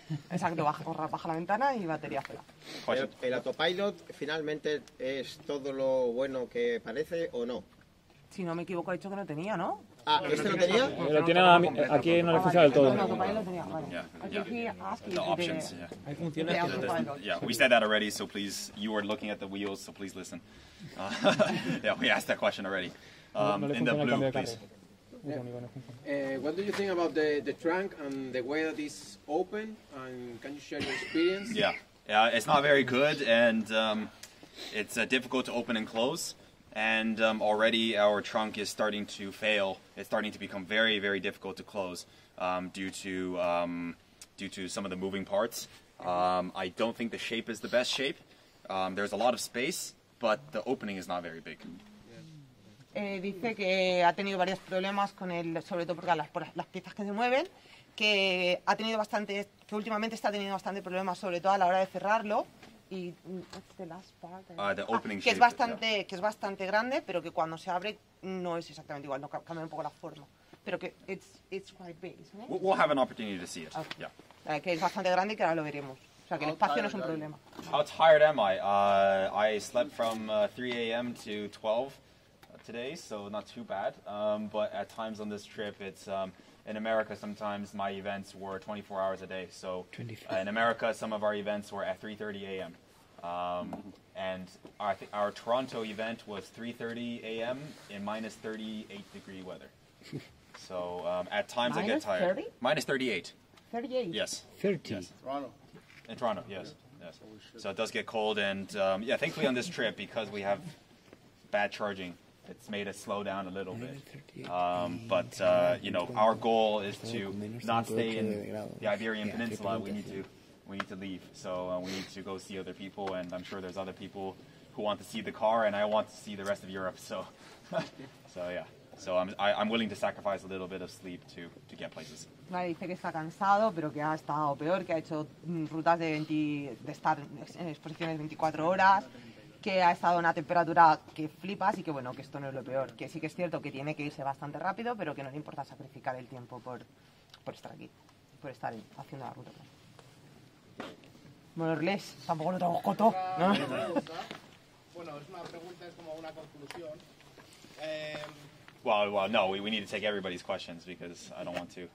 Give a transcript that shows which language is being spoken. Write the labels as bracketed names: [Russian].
[Spanish] Exacto, baja la ventana y batería fuera. ¿El autopilot finalmente es todo lo bueno que parece o no? Si no me equivoco, he dicho que no tenía, ¿no? Ah, ¿este no tenía? Lo tiene aquí no le funciona del todo. El autopilot lo tenía, vale. [English] The options, yeah. We said that already, so please, you were looking at the wheels, so please listen. Yeah, we asked that question already. In the blue, please. What do you think about the trunk and the way that it's open? And can you share your experience? Yeah, it's not very good, and it's difficult to open and close. And already our trunk is starting to fail. It's starting to become very, very difficult to close due to some of the moving parts. I don't think the shape is the best shape. There's a lot of space, but the opening is not very big. [Spanish] Dice que ha tenido varios problemas con sobre todo porque las piezas que se mueven, que últimamente está teniendo bastante problemas, sobre todo a la hora de cerrarlo. Y que es bastante grande, pero que cuando se abre no es exactamente igual, no cambia un poco la forma. Pero que [English] it's quite big, isn't it? We'll have an opportunity to see it. Okay. Yeah. [Spanish] Que es bastante grande y que ahora lo veremos. O sea, que el espacio no es un problema. [English] How tired am I? I slept from 3 a.m. to 12 today, so not too bad. But at times on this trip, it's in America, sometimes my events were 24 hours a day. So in America, some of our events were at 3:30 a.m. And our Toronto event was 3:30 a.m. in minus 38-degree weather. So at times I get tired. 30? Minus 38. 38? Yes. 30? Yes. In Toronto, yes. So it does get cold, and yeah, thankfully on this trip, because we have bad charging, it's made us slow down a little bit. But you know, our goal is to not stay in the Iberian Peninsula. We need to leave. So we need to go see other people, and I'm sure there's other people who want to see the car, and I want to see the rest of Europe. So, so yeah. So I'm willing to sacrifice a little bit of sleep to get places. [Spanish] Vale, dice que está cansado, pero que ha estado peor, que ha hecho rutas de estar en exposiciones 24 horas. Que ha estado a una temperatura que flipas y que bueno, que esto no es lo peor, que sí que es cierto que tiene que irse bastante rápido, pero que no le importa sacrificar el tiempo por estar aquí, por estar haciendo la ruta. Bueno, Orles, tampoco lo tengo coto, ¿no? Bueno, es una pregunta, es como una conclusión. [English] Well, no, we need to take everybody's questions because I don't want to.